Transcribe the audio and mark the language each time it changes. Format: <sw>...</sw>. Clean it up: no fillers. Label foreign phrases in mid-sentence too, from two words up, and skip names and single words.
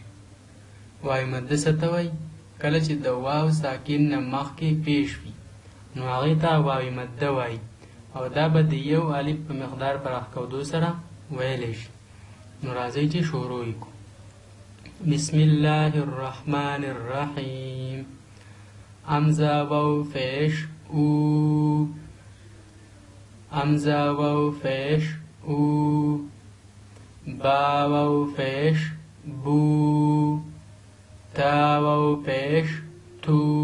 <ps>واوی مده څه ته وایي؟ کله چې د واو ساکن نه مخکې پیش وي نو هغې ته واوی مده وایي او دا به د یو الف په مقدار پراخېدو سره ویلی شي. نو راځئ چې شروع یې کړو.</ps> <ar>بسم الله الرحمن الرحیم.</ar> <ps>امزه واو فیش او، امزه واو فیش او، با واو فیش بو، تا واو پیش تو،</ps>